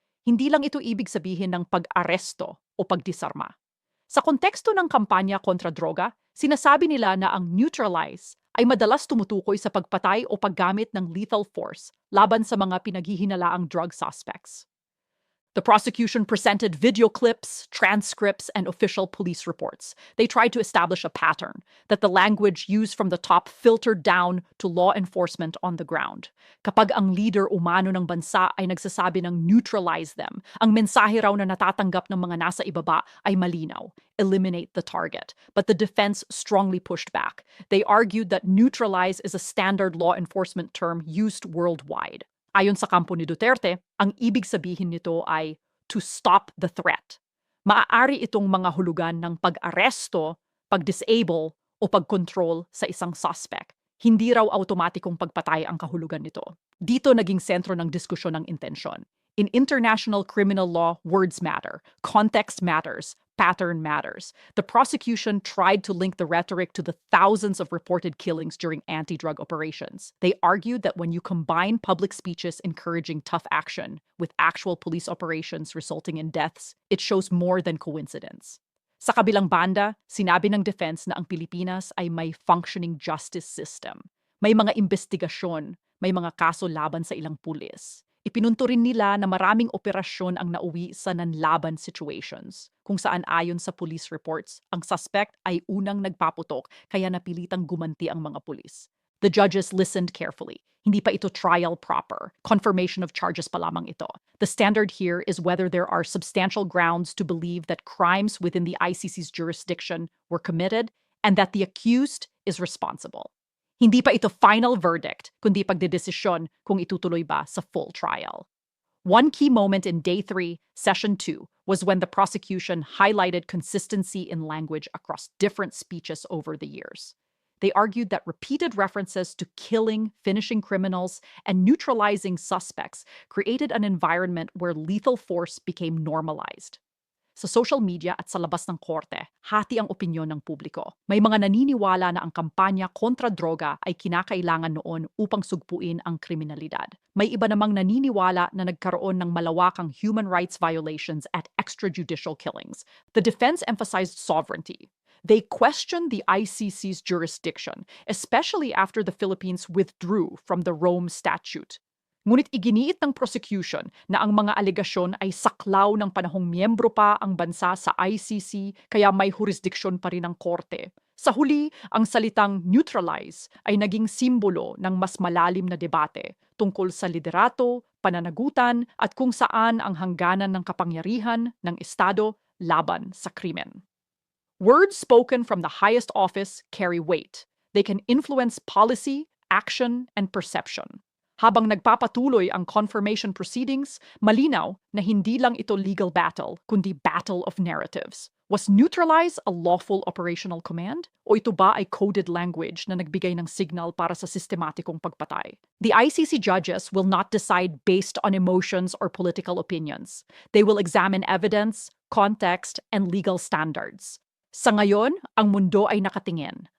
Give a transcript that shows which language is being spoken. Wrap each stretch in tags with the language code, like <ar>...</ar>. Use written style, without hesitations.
<tl>Hindi lang ito ibig sabihin ng pag-aresto o pagdisarma. Sa konteksto ng kampanya kontra droga, sinasabi nila na ang neutralize ay madalas tumutukoy sa pagpatay o paggamit ng lethal force laban sa mga pinaghihinalaang drug suspects.</tl> <en>The prosecution presented video clips, transcripts, and official police reports. They tried to establish a pattern, that the language used from the top filtered down to law enforcement on the ground.</en> <tl>Kapag ang leader umano ng bansa ay nagsasabi ng</tl> <en>neutralize them,</en> <tl>ang mensahe raw na natatanggap ng mga nasa ibaba ay malinaw,</tl> <en>eliminate the target. But the defense strongly pushed back. They argued that neutralize is a standard law enforcement term used worldwide.</en> <tl>Ayon sa kampo ni Duterte, ang ibig sabihin nito ay</tl> <en>to stop the threat.</en> <tl>Maaari itong mga hulugan ng pag-aresto, pag-disable, o pag-control sa isang suspect. Hindi raw automatikong pagpatay ang kahulugan nito. Dito naging sentro ng diskusyon ng intensyon.</tl> <en>In international criminal law, words matter, context matters, pattern matters. The prosecution tried to link the rhetoric to the thousands of reported killings during anti-drug operations. They argued that when you combine public speeches encouraging tough action with actual police operations resulting in deaths, it shows more than coincidence.</en> <tl>Sa kabilang banda, sinabi ng defense na ang Pilipinas ay may functioning justice system. May mga investigasyon, may mga kaso laban sa ilang pulis. Ipinunto rin nila na maraming operasyon ang nauwi sa nanlaban situations, kung saan ayon sa police reports, ang suspect ay unang nagpaputok kaya napilitang gumanti ang mga pulis.</tl> <en>The judges listened carefully.</en> <tl>Hindi pa ito trial proper. Confirmation of charges pa lamang ito.</tl> <en>The standard here is whether there are substantial grounds to believe that crimes within the ICC's jurisdiction were committed and that the accused is responsible.</en> <tl>Hindi pa ito final verdict, kundi pagdedesisyon kung itutuloy ba sa full trial.</tl> <en>One key moment in Day 3, Session 2, was when the prosecution highlighted consistency in language across different speeches over the years. They argued that repeated references to killing, finishing criminals, and neutralizing suspects created an environment where lethal force became normalized.</en> <tl>Sa social media at sa labas ng korte, hati ang opinyon ng publiko. May mga naniniwala na ang kampanya kontra droga ay kinakailangan noon upang sugpuin ang kriminalidad. May iba namang naniniwala na nagkaroon ng malawakang human rights violations at extrajudicial killings.</tl> <en>The defense emphasized sovereignty. They questioned the ICC's jurisdiction, especially after the Philippines withdrew from the Rome Statute.</en> <tl>Ngunit iginiit ng prosecution na ang mga alegasyon ay saklaw ng panahong miyembro pa ang bansa sa ICC kaya may jurisdiksyon pa rin ang korte. Sa huli, ang salitang neutralize ay naging simbolo ng mas malalim na debate tungkol sa liderato, pananagutan at kung saan ang hangganan ng kapangyarihan ng Estado laban sa krimen.</tl> <en>Words spoken from the highest office carry weight. They can influence policy, action, and perception.</en> <tl>Habang nagpapatuloy ang confirmation proceedings, malinaw na hindi lang ito</tl> <en>legal battle,</en> <tl>kundi</tl> <en>battle of narratives. Was neutralize a lawful operational command?</en> <tl>O ito ba ay</tl> <en>coded language</en> <tl>na nagbigay ng signal para sa sistematikong pagpatay?</tl> <en>The ICC judges will not decide based on emotions or political opinions. They will examine evidence, context, and legal standards.</en> <tl>Sa ngayon, ang mundo ay nakatingin.</tl>